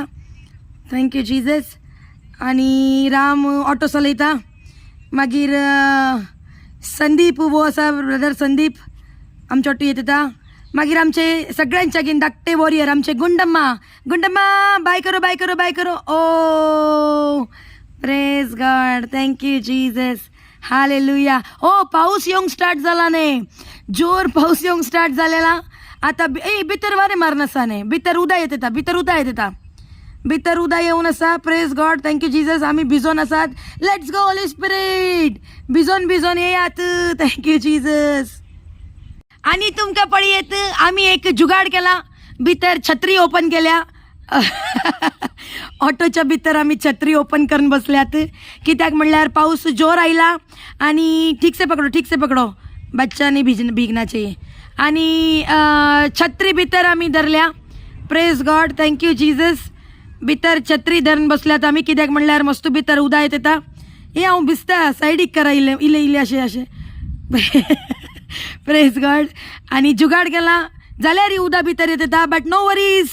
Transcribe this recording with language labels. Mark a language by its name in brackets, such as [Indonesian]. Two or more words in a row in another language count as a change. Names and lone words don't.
[English] Thank you Jesus. [Konkani] आणि राम ऑटो चलयता. मागीर संदीप वो आसा, ब्रदर संदीप आमचे वाटू येता. मागीर आमचे सगळ्यांचे घेवन धाकटे वॉरियर आमचे गुंडम्मा. [Hindi] गुंडम्मा बाय करो बाय करो बाय करो. [English] Oh praise God, thank you Jesus. [Konkani] हालेलुया. ओ पाऊस येवंक स्टार्ट जाला न्ही, जोर पाऊस येवंक स्टार्ट जालेला. आता भितर वारे मारन आसा न्ही, भितर उदय येता, भितर उदय येता, भितर उदय येवन आसा. [English] Praise God, thank you Jesus. [Konkani] आमी भिजोन आसात. [English] Let's go Holy Spirit. [Konkani] भिजोन भिजोन येयात. [English] Thank you Jesus. [Konkani] आणि तुमकां पळयत आमी एक जुगाड केला. भितर छत्री ओपन केल्या. ऑटोच्या भितर आमी छत्री ओपन करून बसल्यात. कित्याक म्हणल्यार पाऊस जोर आयला आणि [Hindi] ठीक से पकडो [Konkani] बच्चांनी [Hindi] भिगना चाहिए. [Konkani] आणि छत्री भितर आमी धरल्या. [English] Praise God, thank you Jesus. [Konkani] भितर छत्री धरून बसल्यात आमी. कित्याक म्हणल्यार मस्त भितर उदय येता. हे हांव भिजता, सायडीक करा इले अशें. [English] Praise God. [Konkani] आणि जुगाड केला जाल्यार उदक भितर येता, [English] but no worries.